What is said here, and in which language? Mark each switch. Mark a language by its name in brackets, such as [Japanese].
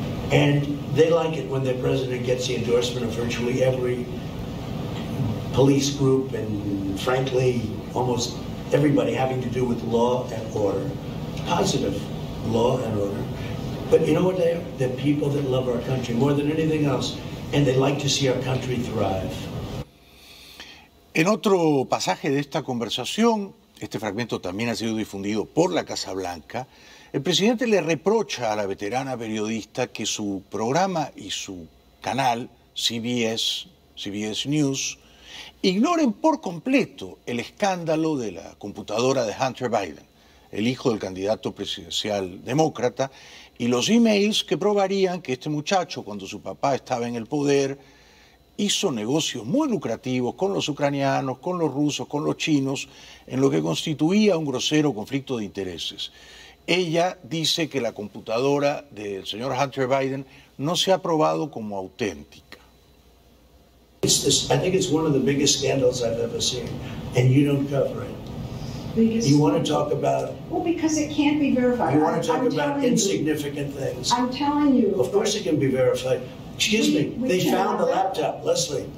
[English] And they like it when their president gets the endorsement of virtually every police group and, frankly, almost everybody having to do with law and order, positive law and order. But you know what? The people that love our country more than anything else, and they like to see our country thrive. [Spanish] En otro pasaje de esta conversación, este fragmento también ha sido difundido por la Casa Blanca, el presidente le reprocha a la veterana periodista que su programa y su canal, CBS News, ignoren por completo el escándalo de la computadora de Hunter Biden, el hijo del candidato presidencial demócrata, y los emails que probarían que este muchacho, cuando su papá estaba en el poder, hizo negocios muy lucrativos con los ucranianos, con los rusos, con los chinos, en lo que constituía un grosero conflicto de intereses. Ella dice que la computadora del señor Hunter Biden no se ha probado como auténtica. [English] I think it's one of the biggest scandals I've ever seen, and you don't cover it. Biggest. You want to talk about? Well, because it can't be verified. You want to talk about insignificant things? I'm telling you. Of course it can be verified. Excuse me. They found the laptop, Leslie.